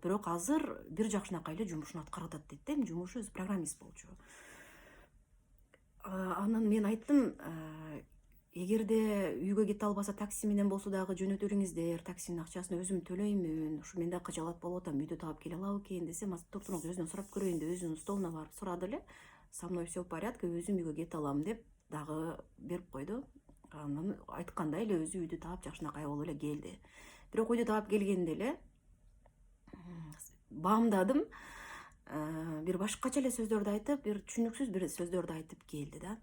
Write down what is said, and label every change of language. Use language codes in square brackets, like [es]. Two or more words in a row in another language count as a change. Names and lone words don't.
[ky] Бирок азыр бир жакшынакай эле жумушун аткарып атат дейт да. Эми жумушу өзү программист болчу. Анан мен айттым, эгерде үйгө кете албаса такси менен болсо дагы жөнөтө бериңиздер, таксинин акчасын өзүм төлөймүн. Ушу мен да кыжалат болуп атам, үйдө таап келе алабы экен десем, туруңуз өзүнөн сурап көрөйүн деп өзүнүн столуна барып сурады эле. [ru] Со мной все в порядке, [ky] өзүм үйгө кете алам деп дагы берип койду. Анан айткандай эле өзү үйдү таап жакшынакай болуп эле келди. Бирок үйдү таап келгенде эле баамдадым, бир башкача эле сөздөрдү айтып, бир түшүнүксүз бир сөздөрдү айтып келди да.